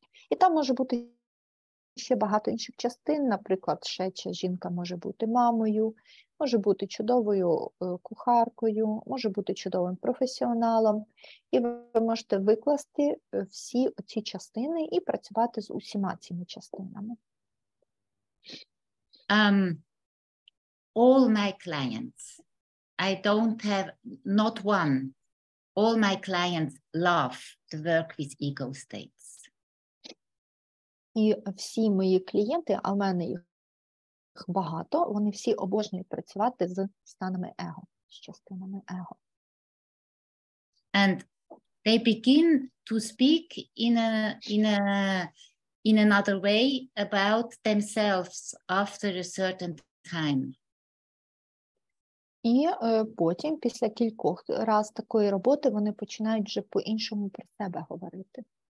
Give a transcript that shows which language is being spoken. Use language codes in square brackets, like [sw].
[uk] І там може бути ще багато інших частин, наприклад, ще жінка може бути мамою, може бути чудовою кухаркою, може бути чудовим професіоналом. І ви можете викласти всі ці частини і працювати з усіма цими частинами. [en] All my clients, I don't have not one. All my clients love to work with ego states. [uk] І всі мої клієнти, а в мене їх багато, вони всі обожнюють працювати з станами его, з частинами его. [en] And they begin to speak in another way about themselves after a certain time. [uk] І потім, після кількох разів такої роботи, вони починають вже по-іншому про себе говорити.